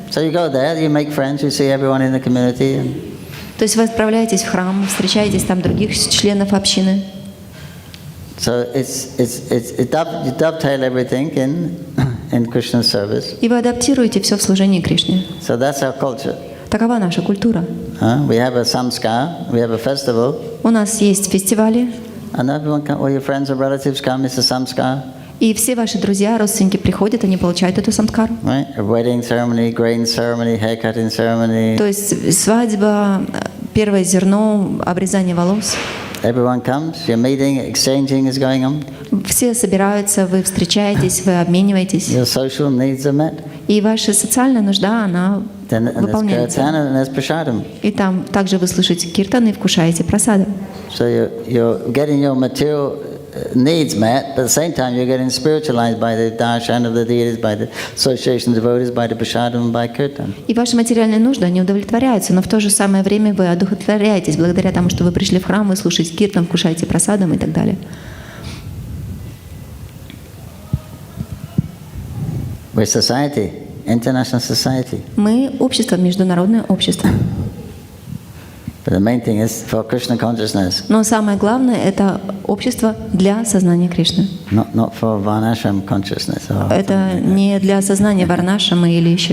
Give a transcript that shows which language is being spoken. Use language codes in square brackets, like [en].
[en] So you go there, you make friends, you see everyone in the community. [ru] То есть вы отправляетесь в храм, встречаетесь там других членов общины. [en] So you dovetail everything in Krishna's service. [ru] И вы адаптируете все в служении Кришне. [en] So that's our culture. [ru] Такова наша культура. [en] We have a samskar, we have a festival. [ru] У нас есть фестивали, [en] And everyone all your friends and relatives come, it's a samskar. [ru] и все ваши друзья, родственники приходят, они получают эту самскару. [en] Right? A wedding ceremony, grain ceremony, haircutting ceremony. [ru] То есть свадьба, первое зерно, обрезание волос. [en] Everyone comes, you're meeting, exchanging is going on. [ru] Все собираются, вы встречаетесь, вы обмениваетесь. [en] Your social needs are met. [ru] И ваша социальная нужда, она [en] Then there's [ru] выполняется. [en] kirtan and there's prasadam. [ru] И там также вы слышите киртан и вкушаете прасадом. [en] So you're getting your material needs met, but at the same time you're getting spiritualized by the darshan of the deities, by the association of devotees, by the prasadam, by kirtan. [ru] И ваши материальные нужды, они удовлетворяются, но в то же самое время вы одухотворяетесь благодаря тому, что вы пришли в храм, вы слушаете киртан, вкушаете прасадом и так далее. [en] We're society, international society. [ru] Мы общество, международное общество. [en] But the main thing is for Krishna consciousness, [ru] Но самое главное — это общество для сознания Кришны. [en] not for varnashram consciousness. Or [ru] Это не для сознания варнашамы или еще